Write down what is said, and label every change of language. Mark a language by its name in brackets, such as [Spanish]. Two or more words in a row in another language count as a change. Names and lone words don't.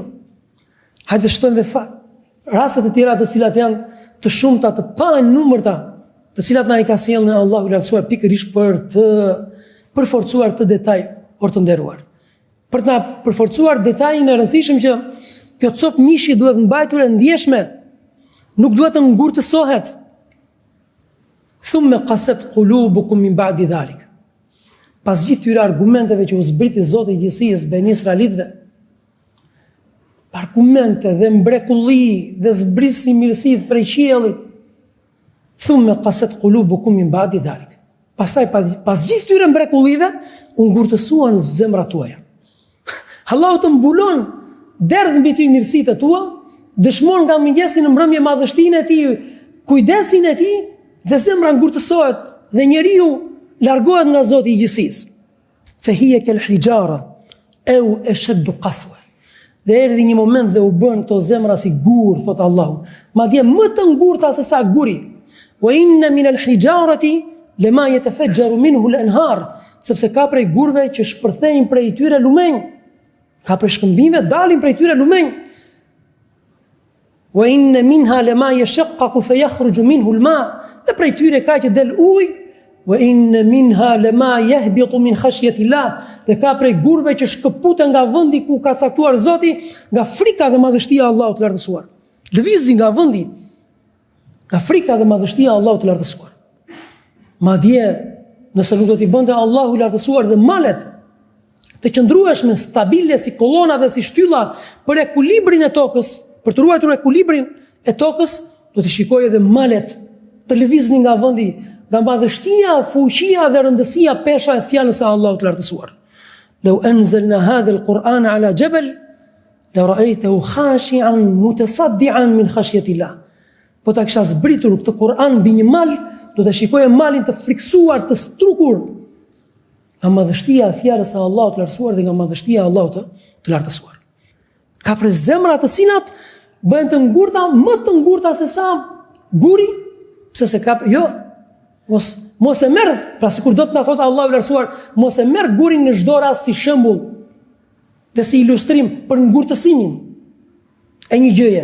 [Albanian] Hajde shtojmë dhe rastet e tjera të cilat janë të shumta, të panumërta, të cilat na i ka sjellë Allahu i lartësuar pikërisht për të përforcuar të detaj or të nderuar. Për të na përforcuar detajin e rëndësishëm që kjo copë mishi duhet mbajtur e ndjeshme, nuk duhet të ngurtësohet. [Arabic] ثم قست قلوبكم من بعد ذلك. [Albanian] Pas gjithë këtyre argumenteve që u zbriti Zoti i gjithësisë ben Israelitëve, argumente dhe mbrekulli dhe zbrisi mirësitë prej qiellit. [Arabic] ثم قست قلوبكم من بعد ذلك. [Albanian] Pastaj pas gjithë këtyre mrekullive u ngurtësuan zemrat tuaja. Allahu të mbulon derdh mbi ty mirësitë tua, dëshmon nga mëngjesi në mbrëmje madhështinë e tij, kujdesin e tij dhe zemra ngurtësohet dhe njeriu largohet nga Zoti i gjithësisë. [Arabic] فهي كالحجارة أو أشد قسوة. [Albanian] Dhe erdhi një moment dhe u bën këto zemra si gur, thot Allahu, madje më të ngurta se sa guri. [Arabic] وإن من الحجارة لما يتفجر منه الأنهار, [Albanian] sepse ka prej gurve që shpërthejnë prej tyre lumenj. Ka prej shkëmbimeve dalin prej tyre lumenj. [Arabic] وإن منها لما يشقق فيخرج منه الماء, [Albanian] dhe prej tyre ka që del ujë. [Arabic] وإن منها لما يهبط من خشية الله, [Albanian] dhe ka prej gurve që shkëputen nga vendi ku ka caktuar Zoti, nga frika dhe madhështia e Allahut të lartësuar. Lëvizin nga vendi, nga frika dhe madhështia e Allahut të lartësuar. Madje, nëse nuk do t'i bënte Allahu i lartësuar dhe malet të qëndrueshme stabile si kolona dhe si shtylla për ekuilibrin e tokës, për të ruajtur ekuilibrin e tokës, do t'i shikojë edhe malet të lëviznin nga vendi, nga madhështia, fuqia dhe rëndësia pesha e fjalës së Allahut të lartësuar. [Arabic] لو أنزلنا هذا القرآن على جبل لرأيته خاشعا متصدعا من خشية الله. [Albanian] Po ta kisha zbritur këtë Kur'an mbi një mal, do të shikoje malin të friksuar, të strukur nga madhështia e fjalës së Allahut të lartësuar dhe nga madhështia e Allahut të lartësuar. Ka për zemra të cilat bëhen të ngurta, më të ngurta se sa guri, pse se ka, jo, mos e merr, pra sikur do të na thotë Allahu i lartësuar, mos e merr gurin në çdo rast si shembull dhe si ilustrim për ngurtësimin e një gjëje.